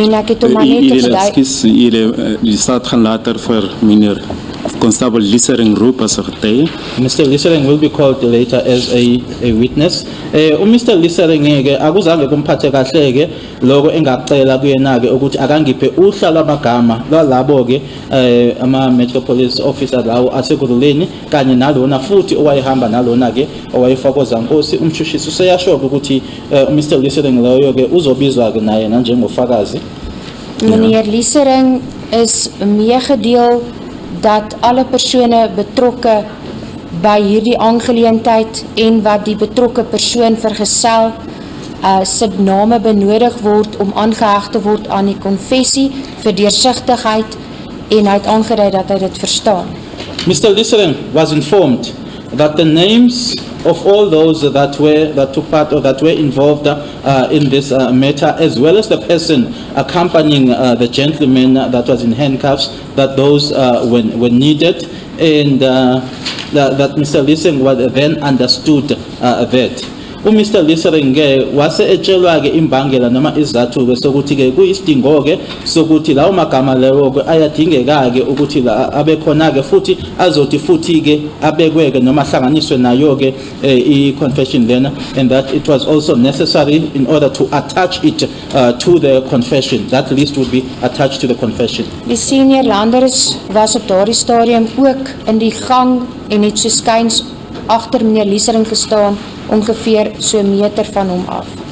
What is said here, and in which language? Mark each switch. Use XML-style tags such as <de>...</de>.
<af>En ek het hom maar net verduidelik. Die staat gaan later vir meneer Constable Liesering roep as 'n getuie.</af> <en>Mr. Liesering will be called later as a witness.</en> <zu>Mr. Liesering ke akuzange kumphathe kahle ke lokho engacela kuyena ke ukuthi akangiphe uhla lwamagama lalabo ke ama Metro Police officers lawo aseGuruleni kanye nalona futhi owayehamba nalona ke owayefaka uZankosi. Umshushisi useyasho ukuthi Mr. Liesering loyo ke uzobizwa ke naye njengofakazi.</zu> <af>Meneer Liesering is meegedeel dat alle persone betrokke by hierdie aangeleentheid en wat die betrokke persoon vergesel se name benodig word om aangeheg te word aan die konfessie vir deursigtigheid en hy het aangedui dat hy dit verstaan.</af> <en>Mr. Liesering was informed that the names of all those that took part or that were involved in this matter, as well as the person accompanying the gentleman that was in handcuffs, that those were needed, and that Mr. Liesering was then understood that.</en> <zu>Mr. Liesering wase etshelwa ke imbangela noma izathu ke sokuthi ke kuyisidingo ke sokuthi lawo magama lewo ke ayadingeka ke ukuthi la abe khona ke futhi azothi futhi ke abekwe ke noma hlanganiswe nayo ke i-confession lena,</zu> <en>and that it was also necessary in order to attach it to the confession. That list would be attached to the confession.</en> <af>Die senior landers was op daardie stadium ook in die gang en het so skuins agter meneer Liesering gestaan, ongeveer so 'n meter van hom af.</af>